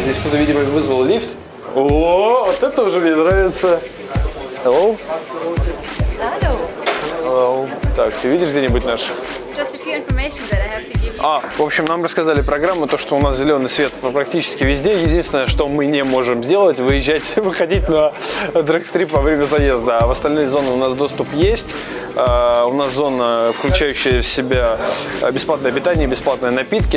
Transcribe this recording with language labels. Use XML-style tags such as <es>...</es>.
<ru>Здесь кто-то, видимо, вызвал лифт. О, вот это уже мне нравится.</ru> <en>Hello? Hello.</en> <ru>Так, ты видишь где-нибудь наш?</ru> <en>Just a few information that I have to give you.</en> <ru>В общем, нам рассказали программу, то, что у нас зеленый свет практически везде. Единственное, что мы не можем сделать, выходить на дрэгстрип во время заезда. А в остальные зоны у нас доступ есть. У нас зона, включающая в себя бесплатное питание, бесплатные напитки.</ru>